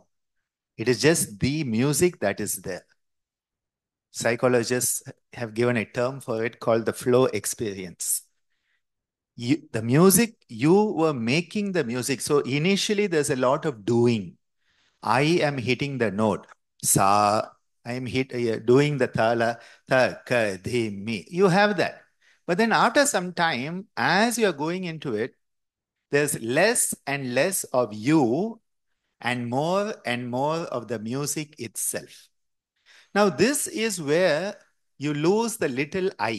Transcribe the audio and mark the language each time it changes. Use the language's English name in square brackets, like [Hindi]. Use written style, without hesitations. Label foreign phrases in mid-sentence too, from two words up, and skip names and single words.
[English] It is just the music that is there. Psychologists have given a term for it called the flow experience. The music, you were making the music. So initially there's a lot of doing. I am hitting the note. Sa, I am doing the thala, tha, ka, di, mi. You have that. But then after some time, as you're going into it, there's less and less of you and more of the music itself. Now, this is where you lose the little I.